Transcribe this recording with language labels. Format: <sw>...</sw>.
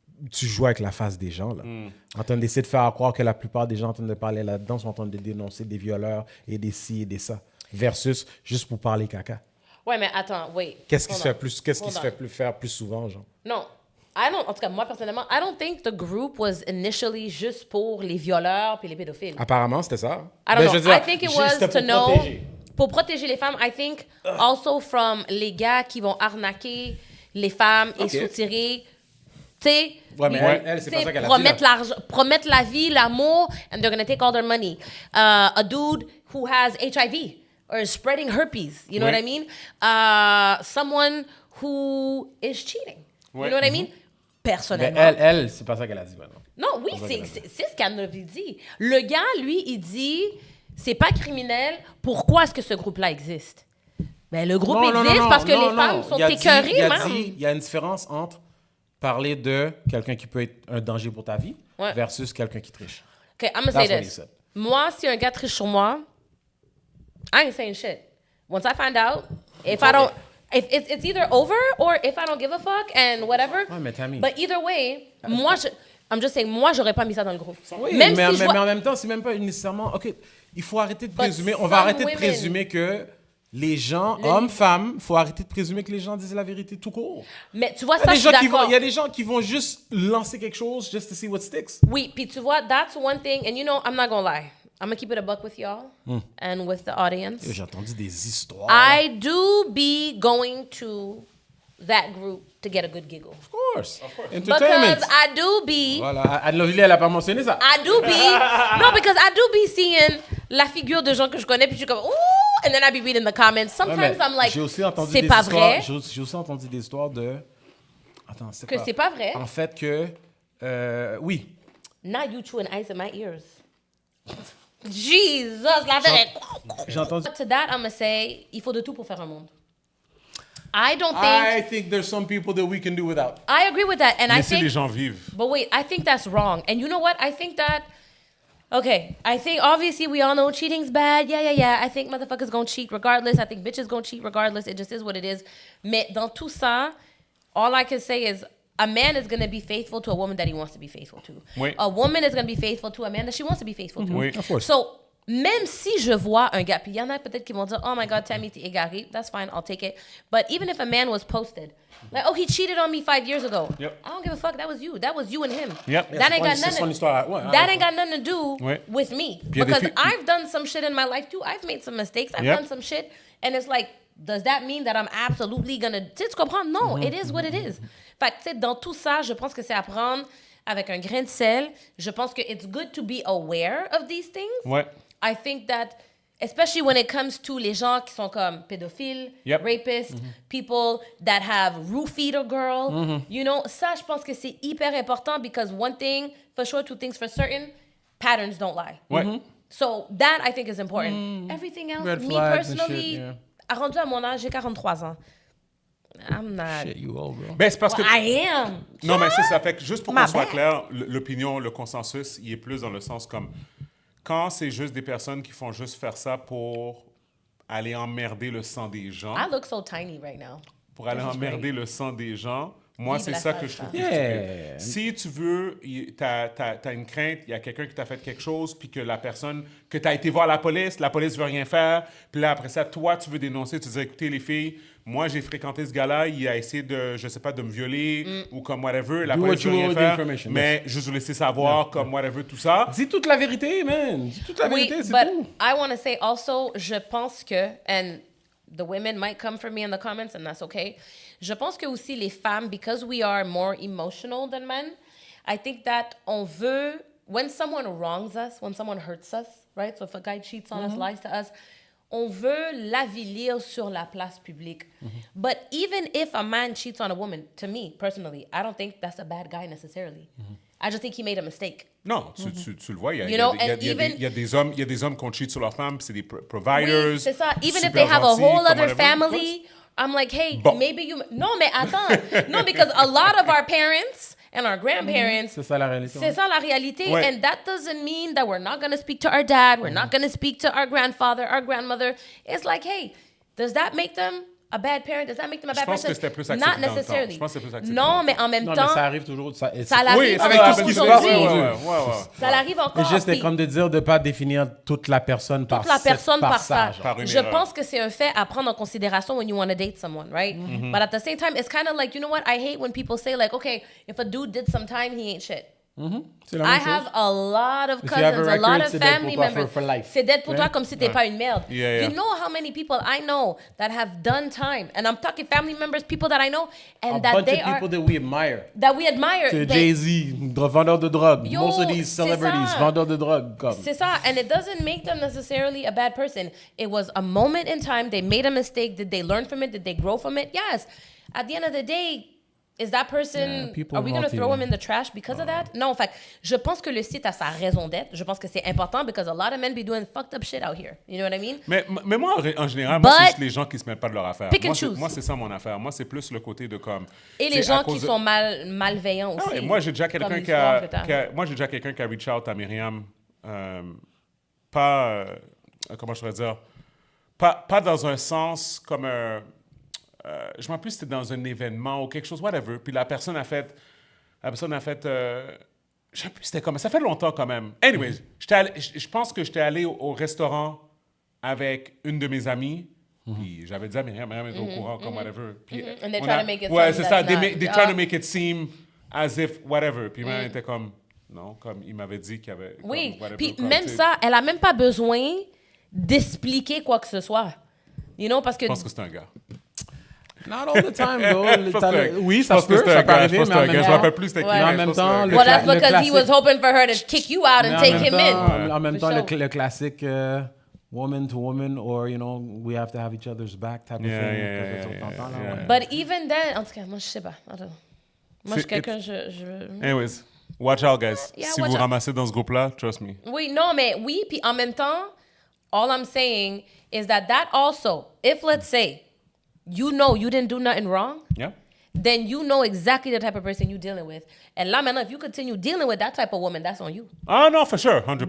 <fr>Tu joues avec la face des gens, là. En train d'essayer de faire croire que la plupart des gens en train de parler là-dedans sont en train de dénoncer des violeurs et des ci et des ça. Versus juste pour parler caca. Ouais, mais attends, wait. Qu'est-ce qui se fait faire plus souvent, genre? Non. En tout cas, moi, personnellement,</fr> <en>I don't think the group was initially</en> <fr>juste pour les violeurs puis les pédophiles. Apparemment, c'était ça.</fr> <en>I don't know. I think it was to know...</en> <fr>Pour protéger les femmes,</fr> <en>I think also from</en> <fr>les gars qui vont arnaquer les femmes et soutirer, tu sais, elle, c'est pas ça qu'elle a dit, promettre la vie, l'amour,</fr> <en>and they're gonna take all their money. A dude who has HIV or is spreading herpes, you know what I mean? Someone who is cheating, you know what I mean?</en> <fr>Personnellement. Mais elle, c'est pas ça qu'elle a dit maintenant. Non, oui, c'est ce qu'elle avait dit. Le gars, lui, il dit, c'est pas criminel, pourquoi est-ce que ce groupe-là existe? Ben, le groupe existe parce que les femmes sont écœurées, même. Il y a une différence entre parler de quelqu'un qui peut être un danger pour ta vie versus quelqu'un qui triche.</fr> <en>OK, I'm gonna say this.</en> <fr>Moi, si un gars triche sur moi,</fr> <en>I ain't saying shit. Once I find out, if it's either over or if I don't give a fuck and whatever.</en> <fr>Ouais, mais Tammy.</fr> <en>But either way, I'm just saying,</en> <fr>moi, j'aurais pas mis ça dans le groupe. Oui, mais en même temps, c'est même pas nécessairement... OK, il faut arrêter de présumer... On va arrêter de présumer que les gens, hommes, femmes, il faut arrêter de présumer que les gens disent la vérité tout court. Mais tu vois, ça, je suis d'accord. Il y a des gens qui vont juste lancer quelque chose</fr> <en>just to see what sticks.</en> <fr>Oui, puis tu vois,</fr> <en>that's one thing. And you know, I'm not gonna lie. I'm gonna keep it a buck with y'all and with the audience.</en> <fr>J'ai entendu des histoires.</fr> <en>I do be going to that group to get a good giggle. Of course. Entertainment. Because I do be...</en> <fr>Voilà, Anne-Lovely, elle a pas mentionné ça.</fr> <en>I do be... No, because I do be seeing</en> <fr>la figure de gens que je connais, puis je suis comme,</fr> <en>ouh, and then I be reading the comments. Sometimes I'm like,</en> <fr>c'est pas vrai. J'ai aussi entendu des histoires de... Attends, c'est que c'est pas vrai. En fait que... oui.</fr> <en>Now you chewing ice in my ears.</en> <fr>Jesus, la vraie. J'ai entendu...</fr> <en>To that, I'm gonna say,</en> <fr>il faut de tout pour faire un monde.</fr> <en>I think there's some people that we can do without. I agree with that, and I think</en> <fr>les gens vivent.</fr> <en>But wait, I think that's wrong. And you know what? I think that. Okay, I think obviously we all know cheating's bad. Yeah. I think motherfuckers gonna cheat regardless. I think bitches gonna cheat regardless. It just is what it is.</en> <fr>Mais dans tout ça,</fr> <en>all I can say is a man is gonna be faithful to a woman that he wants to be faithful to.</en> <fr>Oui.</fr> <en>A woman is gonna be faithful to a man that she wants to be faithful to.</en> <fr>Oui,</fr> <en>of course. So.</en> <fr>Même si je vois un gars, puis il y en a peut-être qui vont dire,</fr> <en>oh my God,</en> <fr>Tammy, t'es égarée.</fr> <en>That's fine, I'll take it. But even if a man was posted, like, oh, he cheated on me 5 years ago. Yep. I don't give a fuck. That was you. That was you and him. Yep. That ain't got nothing to do with me. Because I've done some shit in my life too. I've made some mistakes. I've done some shit. And it's like, does that mean that I'm absolutely gonna...</en> <fr>Tu sais, tu comprends?</fr> <en>No, it is what it is.</en> <fr>Fait que, tu sais, dans tout ça, je pense que c'est à prendre avec un grain de sel. Je pense que</fr> <en>it's good to be aware of these things.</en> <fr>Ouais.</fr> <en>I think that, especially when it comes to</en> <fr>les gens qui sont comme pédophiles,</fr> <en>rapists, people that have roofied a girl, you know,</en> <fr>ça, je pense que c'est hyper important</fr> <en>because one thing for sure, two things for certain, patterns don't lie.</en> <fr>Ouais.</fr> <en>So that, I think, is important. Everything else, me personally,</en> <fr>rendu à mon âge, j'ai 43 ans.</fr> <en>I'm not... Shit, you old, bro.</en> <fr>Ben, c'est parce que...</fr> <en>I am.</en> <fr>Non, mais c'est ça. Fait que juste pour qu'on soit clair, l'opinion, le consensus, il est plus dans le sens comme... Quand c'est juste des personnes qui font juste faire ça pour aller emmerder le sang des gens.</fr> <en>I look so tiny right now.</en> <fr>Pour aller emmerder le sang des gens. Moi, c'est ça que je trouve stupide. Si tu veux, t'as une crainte, il y a quelqu'un qui t'a fait quelque chose, puis que la personne, que t'as été voir la police veut rien faire, puis là, après ça, toi, tu veux dénoncer, tu dis, écoutez, les filles, moi, j'ai fréquenté ce gars-là, il a essayé de, je sais pas, de me violer, ou comme whatever, la police veut rien faire, mais juste vous laisser savoir, comme whatever, tout ça. Dis toute la vérité, man. Dis toute la vérité, c'est tout.</fr> <en>I want to say also,</en> <fr>je pense que,</fr> <en>and the women might come for me in the comments, and that's okay.</en> <fr>Je pense que aussi les femmes,</fr> <en>because we are more emotional than men, I think that</en> <fr>on veut,</fr> <en>when someone wrongs us, when someone hurts us, right? So if a guy cheats on us, lies to us,</en> <fr>on veut l'avilir sur la place publique.</fr> <en>But even if a man cheats on a woman, to me, personally, I don't think that's a bad guy necessarily. I just think he made a mistake.</en> <fr>Non, tu le vois, il y a des hommes qui ont cheat sur leurs femmes, c'est des providers. Oui, c'est ça.</fr> <en>Even if they have a whole other family, I'm like, hey, maybe you...</en> <fr>Non, mais attends.</fr> <en>No, because a lot of our parents and our grandparents...</en> <fr>C'est ça la réalité. C'est ça la réalité. Ouais.</fr> <en>And that doesn't mean that we're not going to speak to our dad, we're not going to speak to our grandfather, our grandmother. It's like, hey, does that make them a bad parent? Does that make them a bad person?</en> <fr>Je pense que c'était plus accepté.</fr> <en>Not necessarily.</en> <fr>Je pense que c'était plus accepté. Non, mais en même temps... Non, mais ça arrive toujours. Ça l'arrive avec tout ce qui se passe aujourd'hui. Ça l'arrive encore. Et juste, c'est comme de dire de ne pas définir toute la personne par ça. Je pense que c'est un fait à prendre en considération</fr> <en>when you want to date someone, right? But at the same time, it's kind of like, you know what? I hate when people say like, okay, if a dude did some time, he ain't shit. I have a lot of cousins, a lot of family members.</en> <fr>C'est dead pour toi comme si t'es pas une merde.</fr> <en>You know how many people I know that have done time, and I'm talking family members, people that I know, and that they are people that we admire. That we admire.</en> <fr>C'est Jay-Z, vendeur de drogue.</fr> <en>Most of these celebrities,</en> <fr>vendeurs de drogue. C'est ça,</fr> <en>and it doesn't make them necessarily a bad person. It was a moment in time. They made a mistake. Did they learn from it? Did they grow from it? Yes. At the end of the day, is that person, are we going to throw him in the trash because of that?</en> <fr>Non, fait je pense que le site a sa raison d'être. Je pense que c'est important</fr> <en>because a lot of men be doing fucked up shit out here. You know what I mean?</en> <fr>Mais moi, en général, moi, c'est juste les gens qui se mêlent pas de leur affaire. Moi, c'est ça mon affaire. Moi, c'est plus le côté de comme... Et les gens qui sont malveillants aussi. Moi, j'ai déjà quelqu'un qui a reach out à Myriam. Comment je pourrais dire? Pas dans un sens comme un... je m'en rappelle plus si c'était dans un événement ou quelque chose, whatever. Puis la personne a fait... je ne sais plus c'était comment. Ça fait longtemps quand même. Anyways, je pense que j'étais allé au restaurant avec une de mes amies. Puis j'avais dit à Myriam était au courant, comme whatever. Puis</fr> <en>And they try to make it</en> <fr>ouais, c'est ça.</fr> <en>They try to not. make it seem as if whatever.</en> <fr>Puis Myriam était comme... Non, comme il m'avait dit qu'il y avait... Oui,</fr> <en>whatever,</en> <fr>puis comme, même ça, elle a même pas besoin d'expliquer quoi que ce soit.</fr> <en>You know,</en> <fr>parce que... Je pense que c'est un gars.</fr> <en>Not all the time, though.</en> <fr>Oui, ça peut arriver, mais en même temps... Je me rappelle plus c'était qui. En même temps,</fr> <en>well, that's because he was hoping for her to kick you out and take him in.</en> <fr>En même temps, le classique</fr> <en>woman to woman, or, you know, we have to have each other's back type of thing. But even then,</en> <fr>en tout cas, moi, je sais pas. Moi, je suis quelqu'un,</fr> <en>Anyways, watch out, guys. Yeah,</en> <fr>si vous ramassez dans ce groupe-là,</fr> <en>trust me.</en> <fr>Oui, non, mais oui, puis en même temps,</fr> <en>all I'm saying is that also, if let's say, you know you didn't do nothing wrong, then you know exactly the type of person you're dealing with. And</en> <fr>là, maintenant,</fr> <en>if you continue dealing with that type of woman, that's on you. Oh, no, for sure, 100%.</en>